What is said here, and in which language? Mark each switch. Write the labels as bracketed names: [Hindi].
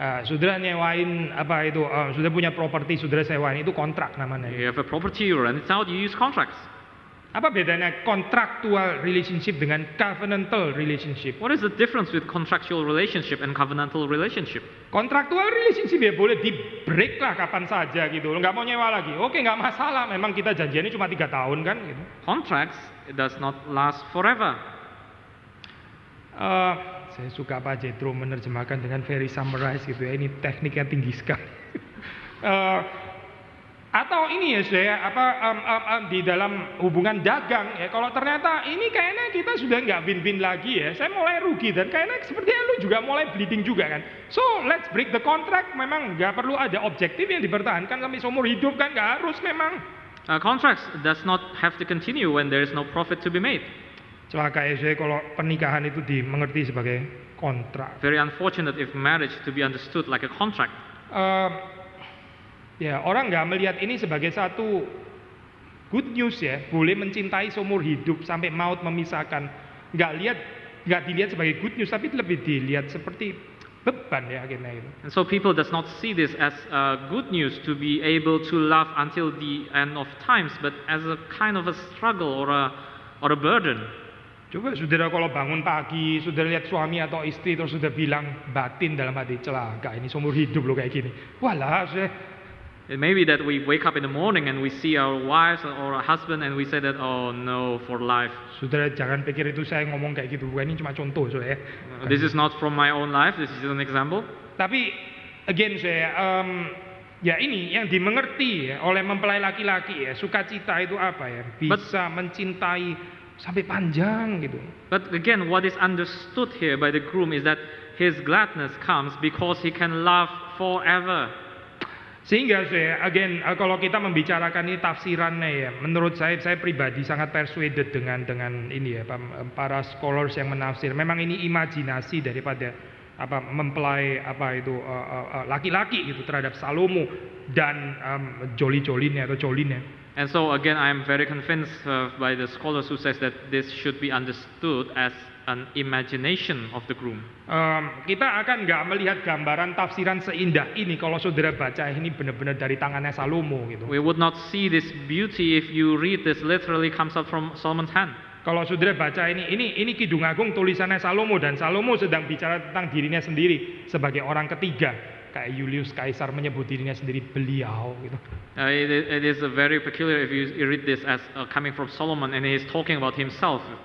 [Indonesian] Saudara nyewain apa itu? Saudara punya properti, saudara sewain, itu kontrak namanya. [English] You have a property, you rent it out, you use contracts. [Indonesian] Apa bedanya kontraktual relationship dengan covenantal relationship? [English] What is the difference with contractual relationship and covenantal relationship? [Indonesian] Kontraktual relationship ya boleh di break lah kapan saja gitu. Nggak mau nyewa lagi, oke nggak masalah. Memang kita janjiannya cuma 3 tahun kan gitu. [English] Contracts, it does not last forever. [Indonesian] Saya suka Pak Jethro menerjemahkan dengan very summarize gitu ya. Ini tekniknya tinggi sekali. Atau ini ya saya di dalam hubungan dagang ya, kalau ternyata ini kayaknya kita sudah nggak win-win lagi ya, saya mulai rugi dan kayaknya sepertinya lu juga mulai bleeding juga kan, [English] so let's break the contract. [Indonesian] Memang nggak perlu ada objektif yang dipertahankan sampai seumur hidup kan, nggak harus memang. [English] Contracts does not have to continue when there is no profit to be made. [Indonesian] Celaka ya saya kalau pernikahan itu dimengerti sebagai kontrak. [English] Very unfortunate if marriage to be understood like a contract. [Indonesian] Ya, orang nggak melihat ini sebagai satu good news ya, boleh mencintai seumur hidup sampai maut memisahkan. Nggak dilihat sebagai good news, tapi lebih dilihat seperti beban ya akhirnya itu. [English] And so people does not see this as good news to be able to love until the end of times, but as a kind of a struggle or a burden. [Indonesian] Coba saudara kalau bangun pagi, saudara lihat suami atau istri, terus saudara bilang batin dalam hati, celaka ini seumur hidup loh kayak gini. Walah, [English] It may be that we wake up in the morning and we see our wives or our husband and we say that, oh no, for life. [Indonesian] Saudara jangan pikir itu saya ngomong kayak gitu, ini cuma contoh saya. [English] This is not from my own life, this is an example. [Indonesian] Tapi again saya, ya ini yang dimengerti ya, oleh mempelai laki-laki ya, sukacita itu apa ya? Bisa mencintai sampai panjang gitu. [English] But again, what is understood here by the groom is that his gladness comes because he can love forever. [Indonesian] Sehingga saya, again, kalau kita membicarakan ini tafsirannya ya, menurut saya pribadi sangat persuaded dengan ini ya, para scholars yang menafsir. Memang ini imajinasi daripada mempelai laki-laki gitu terhadap Salomo dan joli-jolinnya atau jolinnya. [English] And so again, I am very convinced by the scholars who says that this should be understood as an imagination of the groom. [Indonesian] Kita akan nggak melihat gambaran tafsiran seindah ini kalau saudara baca ini benar-benar dari tangannya Salomo gitu. [English] We would not see this beauty if you read this literally comes out from Solomon's hand. [Indonesian] Kalau saudara baca ini Kidung Agung tulisannya Salomo, dan Salomo sedang bicara tentang dirinya sendiri sebagai orang ketiga. Kayak Julius Caesar menyebut dirinya sendiri beliau gitu. [English] It is very peculiar if you read this as coming from Solomon and he is talking about himself.